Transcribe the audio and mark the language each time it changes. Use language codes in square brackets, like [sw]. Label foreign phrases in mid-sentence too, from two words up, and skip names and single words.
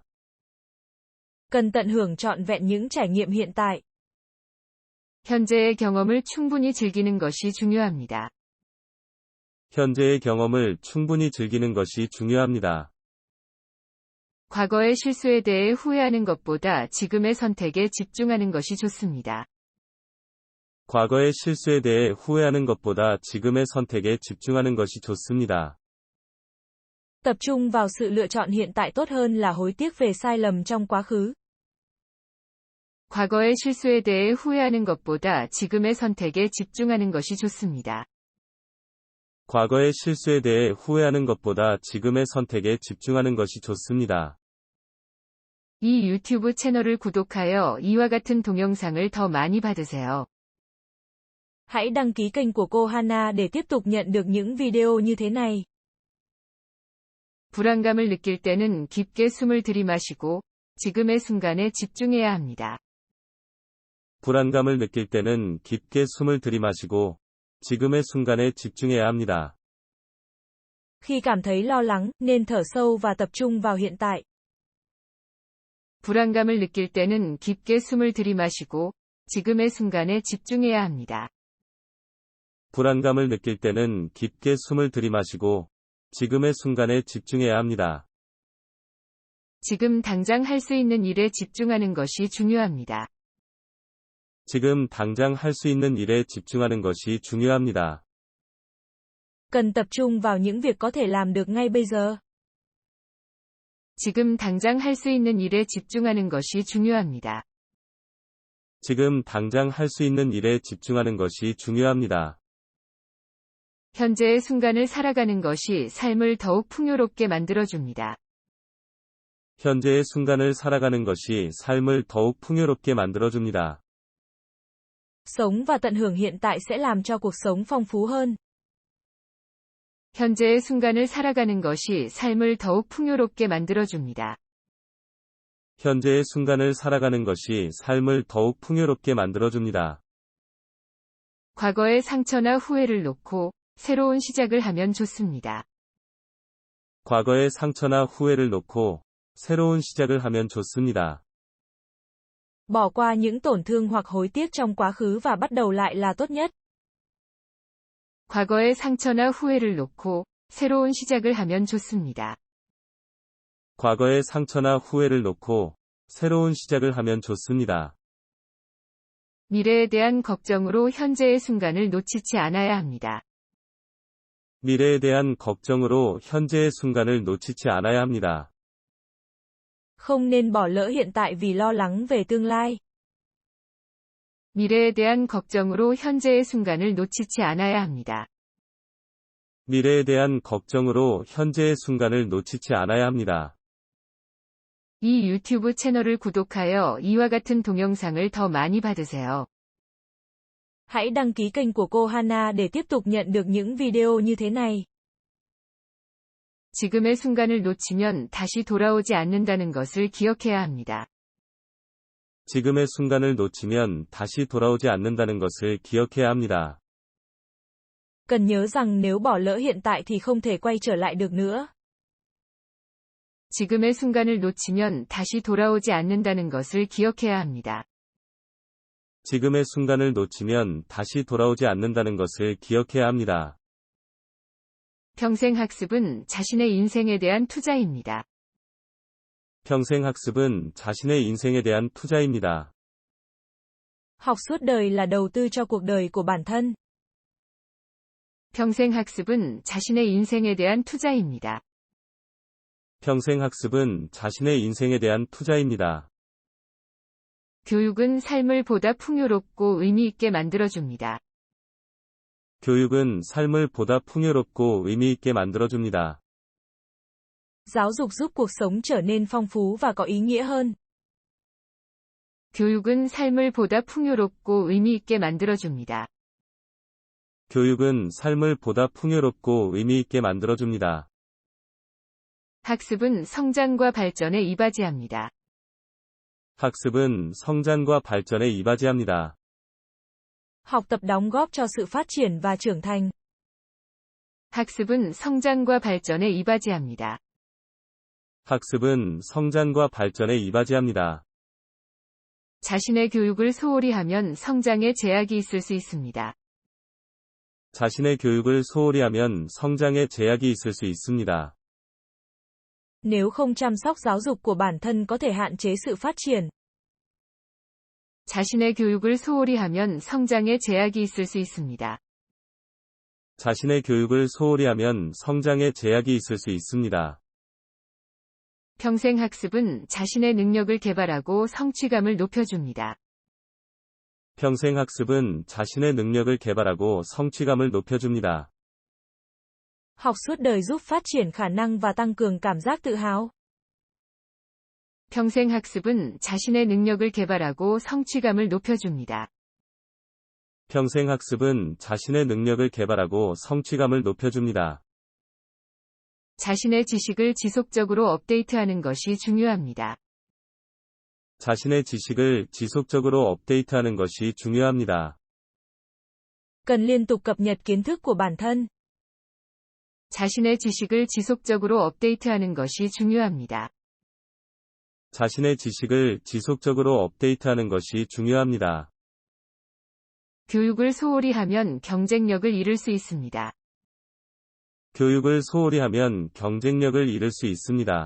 [vi] Cần tận hưởng trọn vẹn những trải nghiệm hiện tại. [ko] 현재의 경험을 충분히 즐기는 것이 중요합니다. 현재의 경험을 충분히 즐기는 것이 중요합니다. 과거의 실수에 대해 후회하는 것보다 지금의 선택에 집중하는 것이 좋습니다. 과거의 실수에 대해 후회하는 것보다 지금의 선택에 집중하는 것이 좋습니다. [vi] Tập trung vào sự lựa chọn hiện tại tốt hơn là hối tiếc về sai lầm trong quá khứ. [ko] 과거의 실수에 대해 후회하는 것보다 지금의 선택에 집중하는 것이 좋습니다. 과거의 실수에 대해 후회하는 것보다 지금의 선택에 집중하는 것이 좋습니다. 이 유튜브 채널을 구독하여 이와 같은 동영상을 더 많이 받으세요. [vi] Hãy đăng ký kênh của cô Hana để tiếp tục nhận được những video như thế này. [ko] 불안감을 느낄 때는 깊게 숨을 들이마시고 지금의 순간에 집중해야 합니다. 불안감을 느낄 때는 깊게 숨을 들이마시고 지금의 순간에 집중해야 합니다. [vi] Khi cảm thấy lo lắng, nên thở sâu và tập trung vào hiện tại. [ko] 불안감을 느낄 때는 깊게 숨을 들이마시고 지금의 순간에 집중해야 합니다. 불안감을 느낄 때는 깊게 숨을 들이마시고 지금의 순간에 집중해야 합니다. 지금 당장 할 수 있는 일에 집중하는 것이 중요합니다. 지금 당장 할 수 있는 일에 집중하는 것이 중요합니다. [vi] Cần tập trung vào những việc có thể làm được ngay bây giờ. [ko] 지금 당장 할 수 있는 일에 집중하는 것이 중요합니다. 지금 당장 할 수 있는 일에 집중하는 것이 중요합니다. 현재의 순간을 살아가는 것이 삶을 더욱 풍요롭게 만들어줍니다. 현재의 순간을 살아가는 것이 삶을 더욱 풍요롭게 만들어줍니다. [vi] Sống và tận hưởng hiện tại sẽ làm cho cuộc sống phong phú hơn. [ko] 현재의 순간을 살아가는 것이 삶을 더욱 풍요롭게 만들어줍니다. 현재의 순간을 살아가는 것이 삶을 더욱 풍요롭게 만들어줍니다. 과거의 상처나 후회를 놓고 새로운 시작을 하면 좋습니다. 과거의 상처나 후회를 놓고 새로운 시작을 하면 좋습니다. [vi] Bỏ qua những tổn thương hoặc hối tiếc trong quá khứ và bắt đầu lại là tốt nhất. [ko] 과거의 상처나 후회를 놓고 새로운 시작을 하면 좋습니다. 과거의 상처나 후회를 놓고 새로운 시작을 하면 좋습니다. 미래에 대한 걱정으로 현재의 순간을 놓치지 않아야 합니다. 미래에 대한 걱정으로 현재의 순간을 놓치지 않아야 합니다. [vi] Không nên bỏ lỡ hiện tại vì lo lắng về tương lai. [ko] 미래에 대한 걱정으로 현재의 순간을 놓치지 않아야 합니다. 미래에 대한 걱정으로 현재의 순간을 놓치지 않아야 합니다. 이 유튜브 채널을 구독하여 이와 같은 동영상을 더 많이 받으세요. [vi] Hãy đăng ký kênh của cô Hana để tiếp tục nhận được những video như thế này. [ko] 지금의 순간을 놓치면 다시 돌아오지 않는다는 것을 기억해야 합니다. 지금의 순간을 놓치면 다시 돌아오지 않는다는 것을 기억해야 합니다. [vi] Cần nhớ rằng nếu bỏ lỡ hiện tại thì không thể quay trở lại được nữa. [ko] 지금의 순간을 놓치면 다시 돌아오지 않는다는 것을 기억해야 합니다. 지금의 순간을 놓치면 다시 돌아오지 않는다는 것을 기억해야 합니다. 평생 학습은 자신의 인생에 대한 투자입니다. 평생 학습은 자신의 인생에 대한 투자입니다. [vi] Học suốt đời là đầu tư cho cuộc đời của bản thân. [ko] 평생 학습은 자신의 인생에 대한 투자입니다. 평생 학습은 자신의 인생에 대한 투자입니다. 교육은 삶을 보다 풍요롭고 의미 있게 만들어줍니다. 교육은 삶을 보다 풍요롭고 의미 있게 만들어줍니다. [vi] Giáo dục giúp cuộc sống trở nên phong phú và có ý nghĩa hơn. [ko] 교육은 삶을 보다 풍요롭고 의미 있게 만들어줍니다. 교육은 삶을 보다 풍요롭고 의미 있게 만들어줍니다. 학습은 성장과 발전에 이바지합니다. 학습은 성장과 발전에 이바지합니다. [vi] Học tập đóng góp cho sự phát triển và trưởng thành. [ko] 학습은 성장과 발전에 이바지합니다. 학습은 성장과 발전에 이바지합니다. 자신의 교육을 소홀히 하면 성장에 제약이 있을 수 있습니다. 자신의 교육을 소홀히 하면 성장에 제약이 있을 수 있습니다. [vi] Nếu không chăm sóc giáo dục của bản thân có thể hạn chế sự phát triển. [ko] 자신의 교육을 소홀히 하면 성장에 제약이 있을 수 있습니다. 자신의 교육을 소홀히 하면 성장에 제약이 있을 수 있습니다. 평생학습은 자신의 능력을 개발하고 성취감을 높여줍니다. 평생학습은 자신의 능력을 개발하고 성취감을 높여줍니다. [vi] Học suốt đời giúp phát triển khả năng và tăng cường cảm giác tự hào. [ko] 평생학습은 자신의 능력을 개발하고 성취감을 높여줍니다. 평생학습은 자신의 능력을 개발하고 성취감을 높여줍니다. 자신의 지식을 지속적으로 업데이트하는 것이 중요합니다. 자신의 지식을 지속적으로 업데이트하는 것이 중요합니다. [vi] Cần liên tục cập nhật kiến thức của bản thân. [ko] 자신의 지식을 지속적으로 업데이트하는 것이 중요합니다. 자신의 지식을 지속적으로 업데이트하는 것이 중요합니다. 교육을 소홀히 하면 경쟁력을 잃을 수 있습니다. 교육을 소홀히 하면 경쟁력을 잃을 수 있습니다.